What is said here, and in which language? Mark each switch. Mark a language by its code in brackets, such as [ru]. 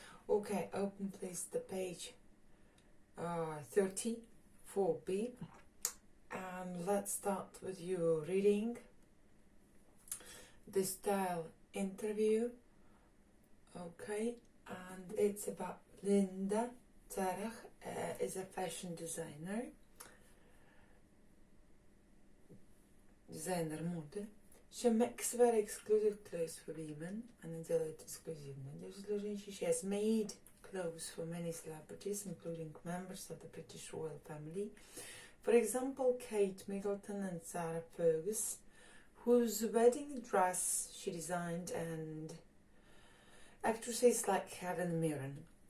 [en] Okay, open please the page 34b, and let's start with you reading the style interview. Okay, and it's about Linda Tarach, is a fashion designer [ru] моды. [en] She makes very exclusive clothes for women. [ru] Она делает эксклюзивную одежду для женщин. [en] She has made clothes for many celebrities, including members of the British royal family. For example, Kate Middleton and Sarah Fergus, whose wedding dress she designed, and actresses like Helen Mirren.